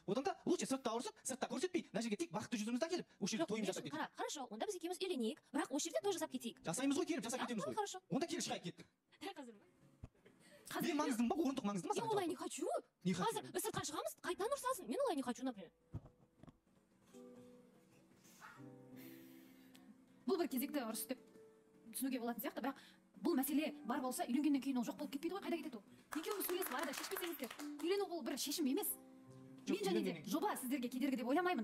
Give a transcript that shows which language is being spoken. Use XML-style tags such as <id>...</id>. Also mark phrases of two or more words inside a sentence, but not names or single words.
<kk>Одан да лучше сыртта ұрысып, сыртта көрсетпей, мына жерге тек бақытты жүзімізді әкеліп, осы жерде тойымызды жасап кетейік. Хорошо, онда біз екеуміз үйленейік, бірақ осы жерде той жасап кетейік. Жасаймыз ғой, келіп жасап кетеміз ғой. Онда кел шығайық кеттік. Дәл қазір ма? Мен маңыздымын ба, орындық маңызды ма?</kk> <ru>Я олай не хочу.</ru> <kk>Қазір біз сыртқа шығамыз, қайтадан ұрсасын. Мен олай</kk> <ru>не хочу, например.</ru> <kk>Бұл бір кезекті ұрыс деп түсінуге болатын сияқты, бірақ бұл мәселе бар болса, үйленгеннен кейін ол жоқ болып кетпейді ғой, қайда кетеді ол? Екеуіңіз сөйлесіп арада шешпесеңіздер, үйлену бұл бір шешім емес. Мен және де жоба сіздерге кедергі деп ойламаймын.</kk>